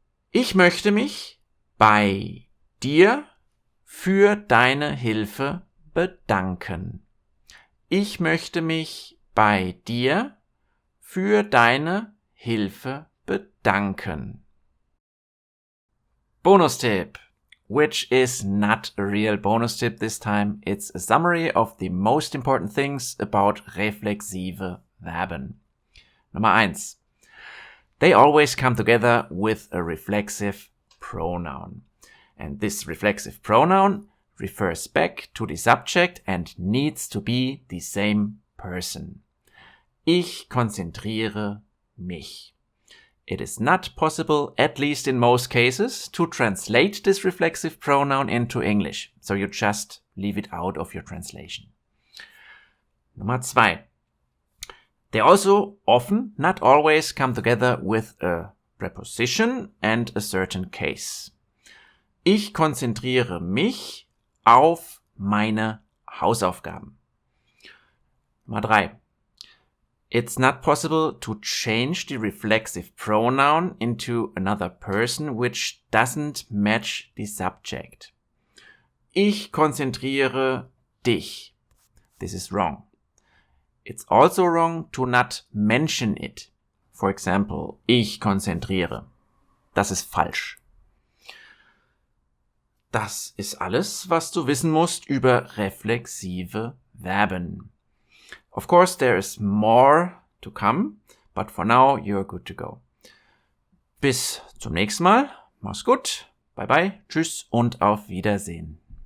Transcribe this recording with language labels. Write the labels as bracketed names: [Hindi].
[German] Ich möchte mich bei dir für deine Hilfe bedanken. Ich möchte mich bei dir für deine Hilfe bedanken. [English] Bonus tip, which is not a real bonus tip this time. It's a summary of the most important things about reflexive Verben. [German] Nummer 1. [English] They always come together with a reflexive pronoun. And this reflexive pronoun refers back to the subject and needs to be the same person. [German] Ich konzentriere mich. [English] It is not possible, at least in most cases, to translate this reflexive pronoun into English, so you just leave it out of your translation. [German] Nummer 2. [English] They also often, not always, come together with a preposition and a certain case. [German] Ich konzentriere mich auf meine Hausaufgaben. Nummer 3. [English] It's not possible to change the reflexive pronoun into another person which doesn't match the subject. [German] Ich konzentriere dich. [English] This is wrong. It's also wrong to not mention it. For example, [German] ich konzentriere. Das ist falsch. Das ist alles, was du wissen musst über reflexive Verben. [English] Of course, there is more to come, but for now, you're good to go. [German] Bis zum nächsten Mal. Mach's gut. [English] Bye bye. [German] Tschüss und auf Wiedersehen.